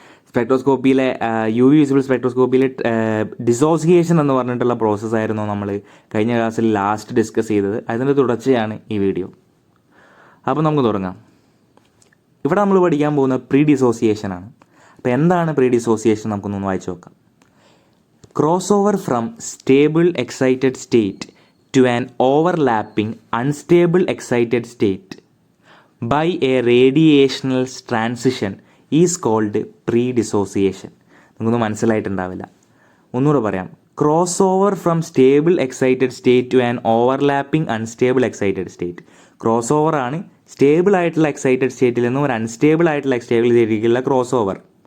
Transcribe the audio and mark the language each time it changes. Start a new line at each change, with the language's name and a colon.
Malayalam: സ്പെക്ട്രോസ്കോപ്പിയിലെ UV visible സ്പെക്ട്രോസ്കോപ്പിയിലെ dissociation എന്ന് പറഞ്ഞിട്ടുള്ള പ്രോസസ്സായിരുന്നു നമ്മൾ കഴിഞ്ഞ ക്ലാസ്സിൽ ലാസ്റ്റ് ഡിസ്കസ് ചെയ്തത്. അതിൻ്റെ തുടർച്ചയാണ് ഈ വീഡിയോ. അപ്പോൾ നമുക്ക് തുടങ്ങാം. ഇവിടെ നമ്മൾ പഠിക്കാൻ പോകുന്ന പ്രീ ഡിസോസിയേഷനാണ്. അപ്പോൾ എന്താണ് പ്രീ ഡിസോസിയേഷൻ നമുക്കൊന്ന് വായിച്ചു നോക്കാം.
English: Cross over from stable excited state to an overlapping unstable excited state by a radiational transition is called pre-dissociation.
Malayalam: നിങ്ങൾക്കൊന്നും മനസ്സിലായിട്ടുണ്ടാവില്ല, ഒന്നുകൂടെ പറയാം.
English: Cross over from stable excited state to an overlapping unstable excited state.
Malayalam: Cross over ആണ് stable ആയിട്ടുള്ള excited സ്റ്റേറ്റിൽ നിന്നും ഒരു unstable ആയിട്ടുള്ള എക്സ്റ്റേബിൾ സ്റ്റേറ്റിലേക്കുള്ള cross over.